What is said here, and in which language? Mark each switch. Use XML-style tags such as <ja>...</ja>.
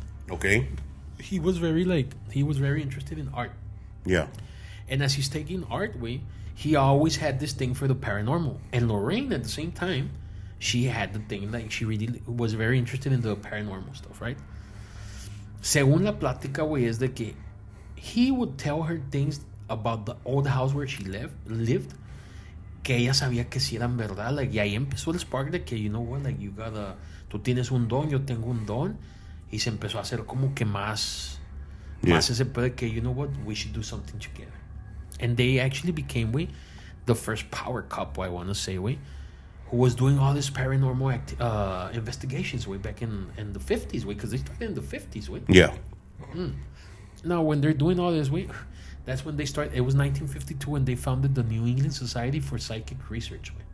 <en>Okay. He was very interested in art. Yeah. And as he's taking art, he always had this thing for the paranormal. And Lorraine, at the same time, she had the thing, she really was very interested in the paranormal stuff, right?</en> <es>Según la plática, es de que</es> <en>he would tell her things about the old house where she lived,</en> <es>que ella sabía que sí eran verdad. Y ahí empezó el spark de que,</es> <en>you know what,</en> <es>tú tienes un don, yo tengo un don. Y se empezó a hacer como que más ese pedo de que,</es> <en>you know what, we should do something together. And they actually became, the first power couple, I want to say, who was doing all this paranormal investigations, back in the 50s, because they started in the 50s, Yeah. Now, when they're doing all this, that's when they started. It was 1952 when they founded the New England Society for Psychic Research,</en>